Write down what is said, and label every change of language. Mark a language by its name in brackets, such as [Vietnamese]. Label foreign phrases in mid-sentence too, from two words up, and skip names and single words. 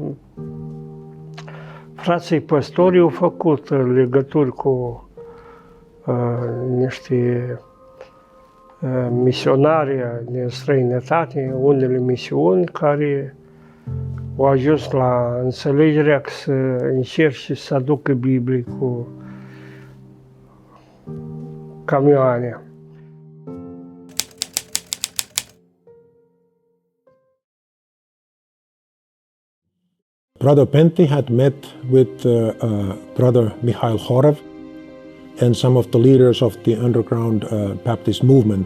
[Romanian] frații păstori au făcut legături cu niște misionari din străinătate, unele misiuni care au ajuns la înțelegerea că să încerce să aducă Biblii cu camioane. [English] Brother Pentti had met with Brother Mihail Horev and some of the leaders of the underground Baptist movement.